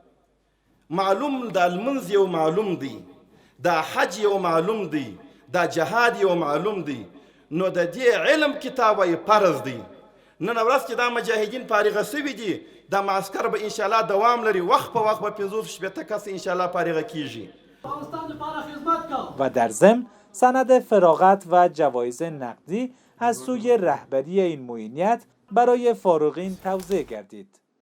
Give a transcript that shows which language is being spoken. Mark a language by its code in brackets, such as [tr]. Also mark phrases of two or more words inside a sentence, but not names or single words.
[ps] معلوم د لمونځ یو معلوم دی، د حج یو معلوم دی، د جهاد یو معلوم دی، نو د دې علم کتاب یې فرض دی. نن ورځ چې دا مجاهدین فارغه سوي دي، دا معسکر به انشاءالله دوام لري، وخت په وخت به 50 کس انشاءالله فارغه کیږي. [fa] و در ضمن سند فراغت و جوایز نقدی از سوی رهبری این معینیت برای فارغین توزیع گردید.